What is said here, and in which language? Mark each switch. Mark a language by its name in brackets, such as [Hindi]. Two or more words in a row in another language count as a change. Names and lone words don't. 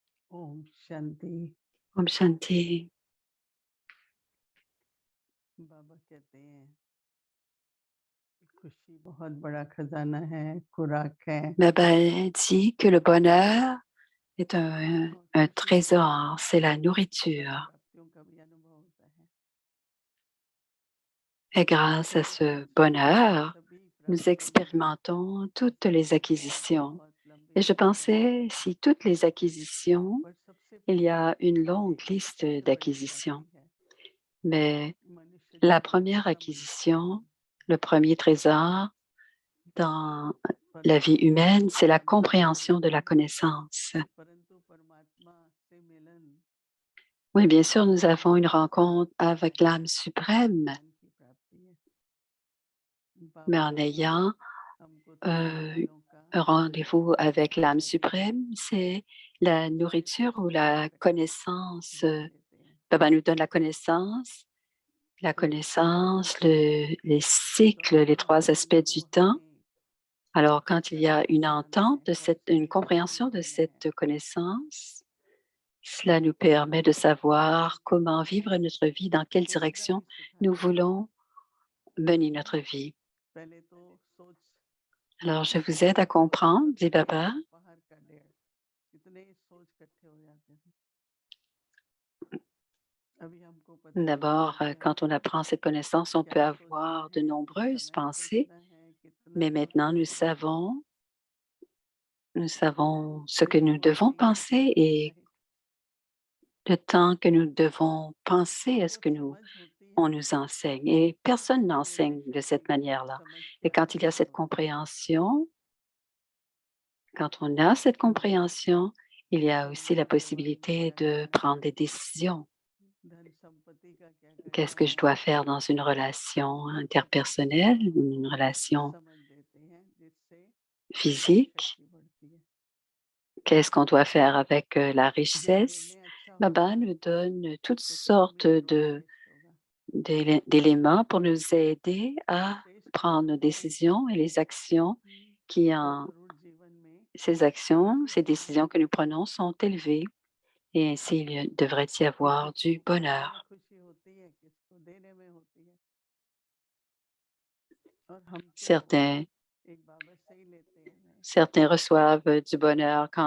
[Hindi] ओम शांति। Om Shanti. बाबा कहते हैं खुशी बहुत बड़ा खजाना है, खुराक है। [French] Baba dit que le bonheur est [Hindi] और [French] un [Hindi] खुशी से [French] trésor, c'est la [Hindi] बड़ी [French] nourriture. [Hindi] प्राप्तियों का भी अनुभव होता है। [French] Et grâce à [Hindi] और [French] ce bonheur, [Hindi] सभी [French] nous [Hindi] प्राप्तियों में [French] expérimentons toutes les acquisitions. [Hindi] बहुत लंबी [French] Et je [Hindi] लिस्ट है, [French] pensais, si toutes les acquisitions, [Hindi] पर सबसे [French] il y [Hindi] पहली [French] a une [Hindi] ये [French] longue liste [Hindi] सबसे बड़ी [French] d'acquisitions. [Hindi] प्राप्ति है। [French] Mais [Hindi] मनुष्य [French] la [Hindi] जीवन [French] première [Hindi] समझ [French] acquisition, le premier trésor dans la vie [Hindi] परंतु [French] humaine, c'est la [Hindi] परमात्मा से [French] compréhension [Hindi] मिलन, [French] de la connaissance. [Hindi] परंतु परमात्मा से मिलन [French] Oui, bien sûr, nous avons une [Hindi] ज्ञान [French] rencontre [Hindi] की [French] avec [Hindi] प्राप्ति [French] l'âme [Hindi] है, [French] suprême, [Hindi] ज्ञान की प्राप्ति है। [French] mais [Hindi] बाबा [French] en ayant [Hindi] हमको euh, तत्वज्ञानों का [French] un rendez-vous avec [Hindi] भोजन [French] l'âme [Hindi] देते हैं, [French] suprême, c'est la [Hindi] जिससे [French] nourriture ou [Hindi] समय [French] la [Hindi] का [French] connaissance. [Hindi] ज्ञान देते हैं। [French] Baba nous donne [Hindi] एक बाबा [French] les [Hindi] तो [French] cycles, les [Hindi] अभी [French] trois [Hindi] हम [French] aspects du [Hindi] वो [French] temps. [Hindi] हैं [French] Alors, [Hindi] जो [French] quand il y a [Hindi] करना [French] une [Hindi] जानना [French] entente [Hindi] है, [French] de [Hindi] कैसे [French] une [Hindi] जीवन [French] compréhension de [Hindi] जीना है। [French] cette connaissance, cela nous permet de savoir comment vivre notre vie, dans quelle [Hindi] वो खुदा [French] direction [Hindi] ही [French] nous [Hindi] सिखाता है। [French] voulons mener notre vie. [Hindi] पहले तो सोच [French] Alors, je vous [Hindi] सकते [French] aide à [Hindi] थे तो [French] comprendre, dit [Hindi] लगता था [French] Baba. [Hindi] पहाड़ का ढेर, कितने ही सोच इकट्ठे हो जाते थे। अभी हमको पता चलता [French] D'abord, [Hindi] है [French] quand on apprend cette connaissance, on peut [Hindi] क्या सोचना [French] avoir de [Hindi] है, [French] nombreuses [Hindi] समय [French] pensées, [Hindi] सोचना है, कितना [French] mais maintenant [Hindi] सोचना है। [French] nous savons ce que nous [Hindi] भगवान [French] devons [Hindi] ने ये [French] penser et [Hindi] सही [French] le temps que nous devons penser [Hindi] और [French] est ce [Hindi] जब [French] que [Hindi] समझ होती [French] on [Hindi] है [French] nous enseigne. Et personne [Hindi] तो [French] n'enseigne de [Hindi] रियलाइजेशन [French] cette [Hindi] होती है कि [French] manière-là. [Hindi] समझ [French] Et [Hindi] क्या [French] quand [Hindi] है [French] il y a cette [Hindi] वास्तव में। [French] compréhension, quand on a cette [Hindi] वो [French] compréhension, il y a aussi la [Hindi] दुनिया के वाले [French] possibilité [Hindi] क्या [French] de [Hindi] करना [French] prendre [Hindi] है, [French] des décisions. [Hindi] धन संपत्ति का क्या [French] Qu'est-ce [Hindi] करना [French] que je [Hindi] है, [French] dois faire dans une relation interpersonnelle, [Hindi] हमको [French] une relation [Hindi] समझ देते हैं, जिससे हमारी [French] physique? [Hindi] शक्ति बढ़ती है। [French] Qu'est-ce qu'on doit faire avec la [Hindi] ज्ञान [French] richesse? [Hindi] लेने अच्छा होगा [French] Baba nous donne toutes [Hindi] तो कर्म [French] sortes [Hindi] भी उतना ही श्रेष्ठ होगा। [French] d'éléments pour nous aider à [Hindi] श्रेष्ठ [French] prendre nos [Hindi] कर्म [French] décisions et les actions qui [Hindi] और [French] en [Hindi] जरूर जीवन में [French] ces actions, [Hindi] खुशी [French] ces [Hindi] होना [French] décisions que nous [Hindi] चाहिए। [French] prenons sont élevées et ainsi devrait y [Hindi] किसी [French] avoir [Hindi] को [French] du [Hindi] पाने में [French] bonheur. [Hindi] खुशी होती है, किसी को देने में होती है। और हम तो [French] Certains, [Hindi] एक बाबा से ही लेते हैं। [French] certains reçoivent du bonheur